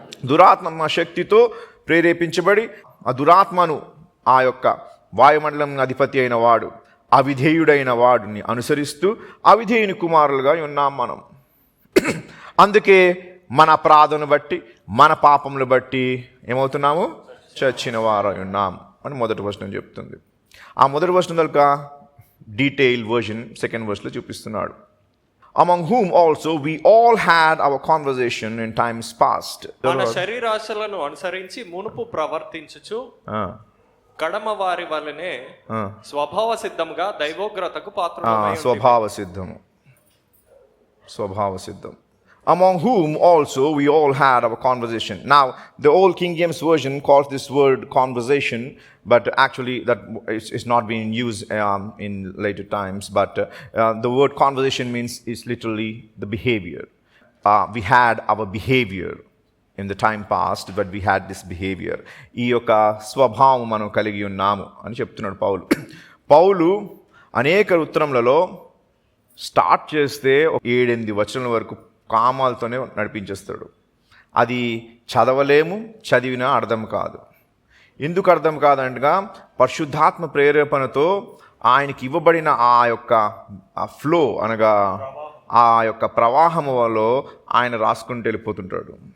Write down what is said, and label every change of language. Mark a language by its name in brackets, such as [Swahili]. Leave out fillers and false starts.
[Telugu] దురాత్మ శక్తితో ప్రేరేపించబడి ఆ దురాత్మను, ఆ యొక్క వాయుమండలం అధిపతి అయిన వాడు, అవిధేయుడైన వాడిని అనుసరిస్తూ అవిధేయుని కుమారులుగా ఉన్నాం మనం. అందుకే మన అపరాధమును బట్టి మన పాపములు బట్టి ఏమవుతున్నాము? చచ్చిన వారై ఉన్నాం అని మొదటి వచనం చెప్తుంది. ఆ మొదటి వచనం కనుక డీటెయిల్ వర్షన్ సెకండ్ వర్స్లో చూపిస్తున్నాడు. [English] Among whom also we all had our conversation in times past. [Telugu] మన శరీరాశలను అనుసరించి మునుపు ప్రవర్తించుచు కడమ వారి వలనే స్వభావ సిద్ధంగా దైవోగ్రతకు పాత్రులమై ఉంటిమి. స్వభావ సిద్ధం. [English] Among whom also we all had our conversation. Now, the old King James Version calls this word conversation, but actually that is not being used in later times. But the word conversation is literally the behavior. We had our behavior in the time past, but we had this behavior. [Telugu] ఈ యొక్క స్వభావం మనం కలిగి ఉన్నాము అని చెప్తున్నాడు పౌలు. పౌలు అనేక ఉత్తరములలో start చేస్తే 7-8 వచనాల వరకు కామాలతోనే నడిపించేస్తాడు. అది చదవలేము, చదివినా అర్థం కాదు. ఎందుకు అర్థం కాదంటగా పరిశుద్ధాత్మ ప్రేరేపణతో ఆయనకి ఇవ్వబడిన ఆ యొక్క ఫ్లో అనగా ఆ యొక్క ప్రవాహములో ఆయన రాసుకుంటూ వెళ్ళిపోతుంటాడు.